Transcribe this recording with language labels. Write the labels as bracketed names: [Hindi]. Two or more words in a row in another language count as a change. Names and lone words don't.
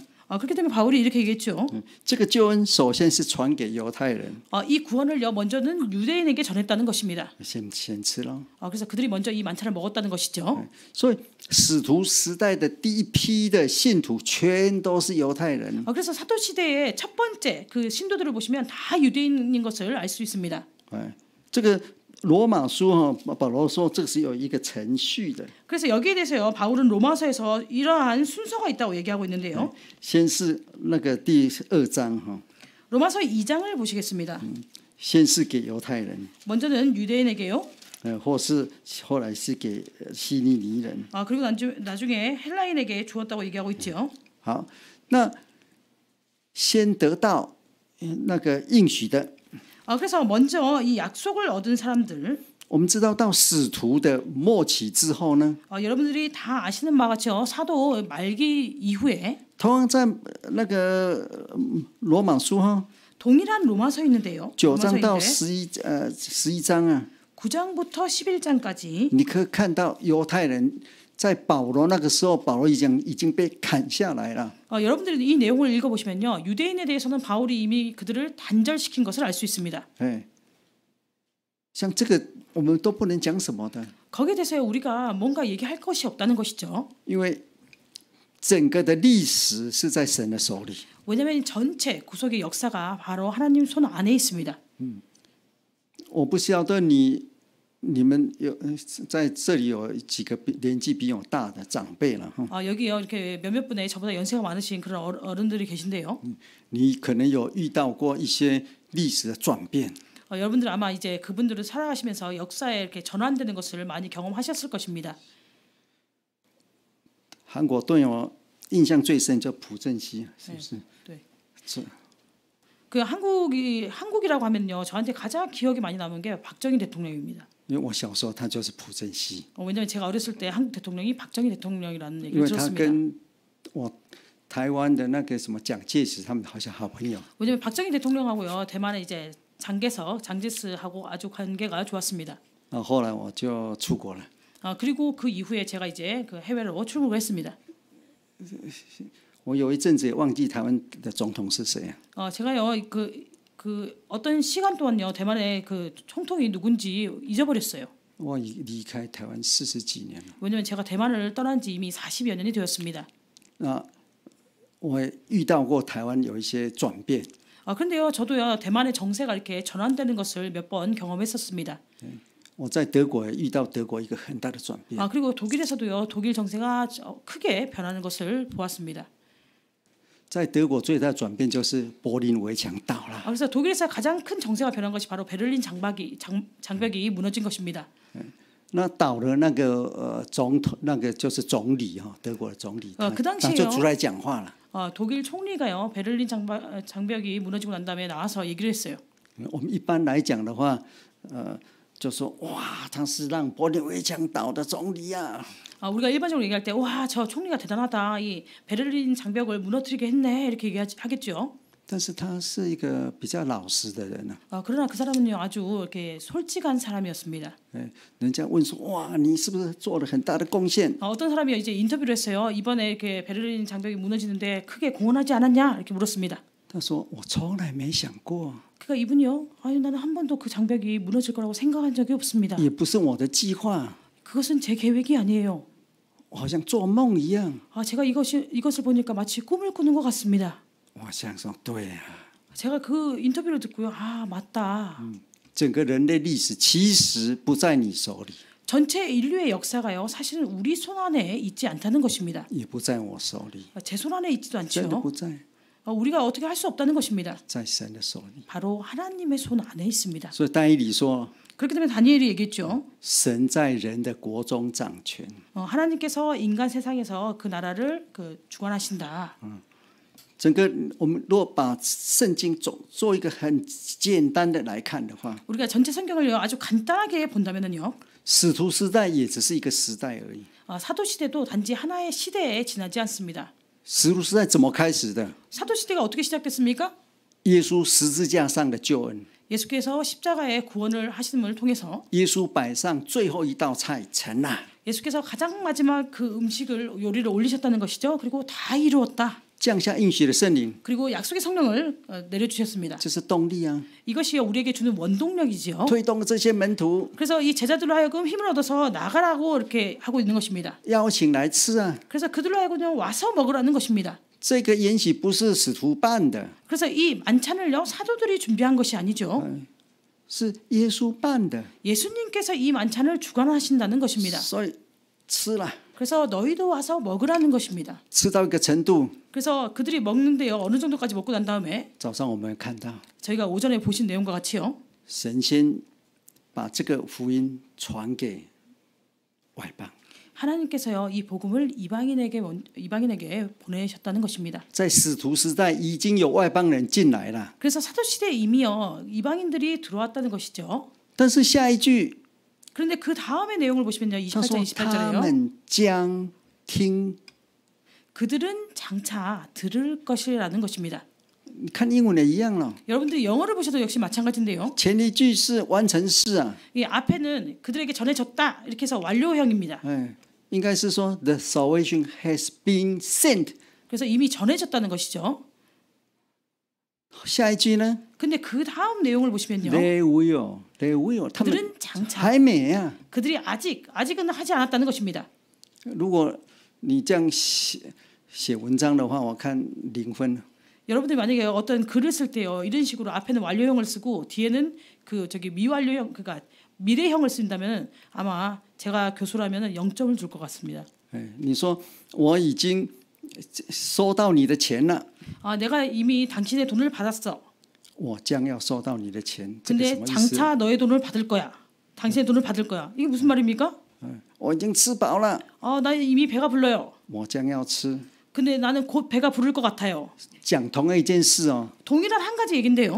[Korean] 그렇기 때문에 바울이 이렇게 얘기했죠. [Chinese] 这个救恩首先是传给犹太人， [Korean] 이 구원을요 먼저는 유대인에게 전했다는 것입니다. [Chinese] 先吃了。 [Korean] 그래서 그들이 먼저 이 만찬을 먹었다는 것이죠. [Chinese] 所以使徒时代的第一批的信徒全都是犹太人。 [Korean] 그래서 사도 시대의 첫 번째 그 신도들을 보시면 다 유대인인 것을 알 수 있습니다. [Chinese] 这个罗马书保罗说这是有一个程序的。 [Korean] 그래서 여기에 대해서요 바울은 로마서에서 이러한 순서가 있다고 얘기하고 있는데요. [Chinese] 先是那个第2章 [Korean] 로마서 2장을 보시겠습니다. [Chinese] 先是给犹太人， [Korean] 먼저는 유대인에게요. [Chinese] 或是后来是给希利尼人。 [Korean] 그리고 나중에 헬라인에게 주었다고 얘기하고 있죠. [Chinese] 好，那先得到那个应许的。 [Korean] 그래서 먼저 이 약속을 얻은 사람들. [Chinese] 我们知道到使徒的末期之后呢， [Korean] 여러분들이 다 아시는 바와 같이요 사도 말기 이후에 [Chinese] 同样在那个罗马书 [Korean] 동일한 로마서 있는데요. [Chinese] 9 章到11章啊， [Korean] 9장부터 11장까지 [Chinese] 你可以看到犹太人在保罗那个时候，保罗已经被砍下来了。 [Korean] 여러분들이 이 내용을 읽어보시면요. 유대인에 대해서는 바울이 이미 그들을 단절시킨 것을 알 수 있습니다. [Chinese] 像这个我们都不能讲什么的， [Korean] 거기에 대해서 우리가 뭔가 얘기할 것이 없다는 것이죠. [Chinese] 因为整个的历史是在神的手里。 [Korean] 왜냐하면 전체 구속의 역사가 바로 하나님 손 안에 있습니다. [Chinese] 我不晓得你们有在这里有几个年纪比我大的长辈了 [Korean] 여기요 이렇게 몇몇 분의 저보다 연세가 많으신 그런 어른들이 계신데요. [Chinese] 你可能有遇到过一些历史的转变。 [Korean] 여러분들 아마 이제 그분들을 살아가시면서 역사에 이렇게 전환되는 것을 많이 경험하셨을 것입니다. [Chinese] 韩国对我印象最深就朴正熙，是不是？ [Korean] 네. [Chinese] 是。 [Korean] 그 한국이라고 하면요 저한테 가장 기억이 많이 남은 게 박정희 대통령입니다. [Chinese] 因为我小时候他就是朴正熙， [Korean] 왜냐하면 제가 어렸을 때 한국 대통령이 박정희 대통령이라는 [Chinese] 因 [Korean] 얘기를 [Chinese] 为他 [Korean] 들었습니다. [Chinese] 跟我台湾的那个什么蒋介石他们好像好朋友。 [Korean] 왜냐하면 박정희 대통령하고요 대만의 이제 장제스하고 아주 관계가 좋았습니다. [Chinese] 后来我就出国了。 [Korean] 그리고 그 이후에 제가 이제 그 해외로 출국을 했습니다. [Chinese] 我有一阵子也忘记台湾的总统是谁啊。 [Korean] 제가요 그 어떤 시간 동안요 대만의 그 총통이 누군지 잊어버렸어요. [Chinese] 我已离开台湾40几年了。 [Korean] 왜냐하면 제가 대만을 떠난 지 이미 40여 년이 되었습니다. [Chinese] 我也遇到过台湾有一些转变。 [Korean] 그런데요 저도요 대만의 정세가 이렇게 전환되는 것을 몇 번 경험했었습니다. [Chinese] 我在德国也遇到德国一个很大的转变。 [Korean] 그리고 독일에서도요 독일 정세가 크게 변하는 것을 보았습니다. [Chinese] 在德国最大的转变就是柏林围墙倒了。 [Korean] 그래서 독일에서 가장 큰 정세가 변한 것이 바로 베를린 장벽이 무너진 것입니다. [Chinese] 那倒了那个总统，那个就是总理德国的总理，他就出来讲话了。 [Korean] 독일 총리가요 베를린 장벽이 무너지고 난 다음에 나와서 얘기를 했어요. [Chinese] 我们一般来讲的话，就说哇，他是让柏林围墙倒的总理啊。 [Korean] 우리가 일반적으로 얘기할 때 와, 저 총리가 대단하다. 이 베를린 장벽을 무너뜨리게 했네. 이렇게 얘기하겠죠. [Chinese] 但是他是一个比较老实的人啊。 [Korean] 그러나 그 사람은요 아주 이렇게 솔직한 사람이었습니다. [Chinese] 人家问说哇，你是不是做了很大的贡献？ [Korean] 어떤 사람이 이제 인터뷰를 했어요. 이번에 이렇게 베를린 장벽이 무너지는데 크게 공헌하지 않았냐? 이렇게 물었습니다. [Chinese] 他说我从来没想过， [Korean] 그러니까 이분이요. 아니 나는 한 번도 그 장벽이 무너질 거라고 생각한 적이 없습니다. [Chinese] 也不是我的计划， [Korean] 그것은 제 계획이 아니에요. [Chinese] 好像做梦一样。 [Korean] 제가 이것을 보니까 마치 꿈을 꾸는 것 같습니다. [Chinese] 我想说对啊， [Korean] 제가 그 인터뷰를 듣고요. 맞다. [Chinese] 整个人类历史其实不在你手里， [Korean] 전체 인류의 역사가요. 사실은 우리 손 안에 있지 않다는 것입니다. [Chinese] 也不在我手里， [Korean] 제 손 안에 있지도 [Chinese] 真的 [Korean] 않죠. [Chinese] 不在， [Korean] 우리가 어떻게 할 수 없다는 것입니다. [Chinese] 在神的手里。 [Korean] 바로 하나님의 손 안에 있습니다. [Chinese] 所以但以理说， [Korean] 그렇기 때문에 다니엘이 얘기했죠. [Chinese] 神在人的国中掌权。 [Korean] 하나님께서 인간 세상에서 그 나라를 주관하신다. [Chinese] 整个我们如果把圣经做一个很简单的来看的话， [Korean] 우리가 전체 성경을 아주 간단하게 본다면은요. [Chinese] 使徒时代也只是一个时代而已。 [Korean] 사도 시대도 단지 하나의 시대에 지나지 않습니다. [Chinese] 使徒时代怎么开始的？ [Korean] 사도 시대가 어떻게 시작됐습니까? [Chinese] 耶稣十字架上的救恩， [Korean] 예수께서 십자가의 구원을 하심을 통해서 [Chinese] 耶稣摆上最后一道菜成了， [Korean] 예수께서 가장 마지막 그 음식을 요리를 올리셨다는 것이죠. 그리고 다 이루었다. [Chinese] 降下应许的圣灵， [Korean] 그리고 약속의 성령을 내려주셨습니다. [Chinese] 这是动力啊， [Korean] 이것이 우리에게 주는 원동력이지요. [Chinese] 推动这些门徒 [Korean] 그래서 이 제자들로 하여금 힘을 얻어서 나가라고 이렇게 하고 있는 것입니다. [Chinese] 邀请来吃啊。 [Korean] 그래서 그들로 하여금 와서 먹으라는 것입니다. [Chinese] 这个筵席不是使徒办的， [Korean] 그래서 이 만찬을요 사도들이 준비한 것이 아니죠. [Chinese] 是耶稣办的， [Korean] 예수님께서 이 만찬을 주관하신다는 것입니다. [Chinese] 所以吃了， [Korean] 그래서 너희도 와서 먹으라는 것입니다. [Chinese] 吃到一个程度， [Korean] 그래서 그들이 먹는데요 어느 정도까지 먹고 난 다음에 [Chinese] 早上我们看到 [Korean] 저희가 오전에 보신 내용과 같이요. [Chinese] 神先把这个福音传给外邦。 [Korean] 하나님께서요 이 복음을 이방인에게 보내셨다는 것입니다. [Chinese] 在使徒时代已经有外邦人进来了， [Korean] 그래서 사도 시대에 이미요 이방인들이 들어왔다는 것이죠. [Chinese] 但是下一句 [Korean] 그런데 그 다음의 내용을 보시면요 [Chinese] 他说 [Korean] 28장 [Chinese] 他 [Korean] 28절에요. [Chinese] 们将听。 [Korean] 그들은 장차 들을 것이라는 것입니다. [Chinese] 你看英文也一样了， [Korean] 여러분들 영어를 보셔도 역시 마찬가지인데요. [Chinese] 前一句是完成式啊， [Korean] 이 앞에는 그들에게 전해졌다 이렇게 해서 완료형입니다. [Chinese] 应该是说 [English] the salvation has been sent。 [Korean] 그래서 이미 전해졌다는 것이죠. [Chinese] 下一句呢 [Korean] 근데 그 다음 내용을 보시면요. [English] ？They will， [Chinese] 他们 [Korean] 그들은 장차 [Chinese] 还没啊。 [Korean] 그들이 아직은 하지 않았다는 것입니다. [Chinese] 如果你这样写文章的话，我看0分。 [Korean] 여러분들이 만약에 어떤 글을 쓸 때요 이런 식으로 앞에는 완료형을 쓰고 뒤에는 미완료형 그러니까 미래형을 쓴다면 아마 제가 교수라면 0점을 줄 것 같습니다. [Chinese] 你说我已经收到你的钱了， [Korean] 내가 이미 당신의 돈을 받았어. [Chinese] 我将要收到你的钱，这个什 [Korean] 근데 [Chinese] 么意思？ [Korean] 장차 너의 돈을 받을 거야. 당신의 돈을 받을 거야. 이게 무슨 말입니까? [Chinese] 我已经吃饱了， [Korean] 나 이미 배가 불러요. [Chinese] 我将要吃。 [Korean] 근데 나는 곧 배가 부를 것 같아요. [Chinese] 讲同一件事哦， [Korean] 동일한 한 가지 얘긴데요.